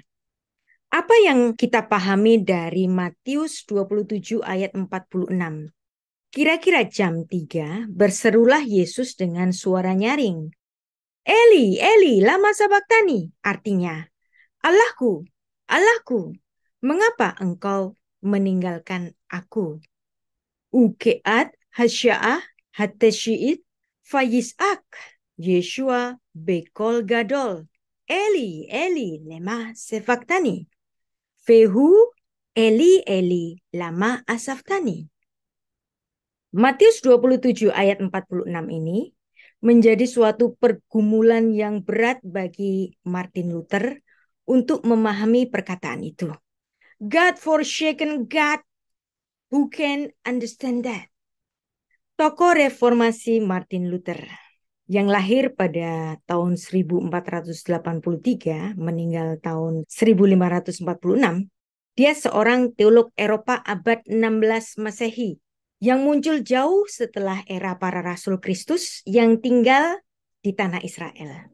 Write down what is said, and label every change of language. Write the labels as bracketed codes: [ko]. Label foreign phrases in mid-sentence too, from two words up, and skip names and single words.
[id] Apa yang kita pahami dari Matius 27 ayat 46? Kira-kira jam 3 berserulah Yesus dengan suara nyaring. [arc] אלי אלי, למא שבקתני. [id] Artinya, Allahku, Allahku, mengapa engkau meninggalkan aku? [he] וכעת השעה התשיעית ויצעק. ישוע בקול גדול. [arc] אלי אלי למא שבקתני. Fehu Eli Eli lama asaftani. [id] Matius 27 ayat 46 ini menjadi suatu pergumulan yang berat bagi Martin Luther untuk memahami perkataan itu. [en] God forsaken God, who can understand that? [id] Tokoh reformasi Martin Luther yang lahir pada tahun 1483, meninggal tahun 1546, dia seorang teolog Eropa abad 16 Masehi yang muncul jauh setelah era para Rasul Kristus yang tinggal di tanah Israel.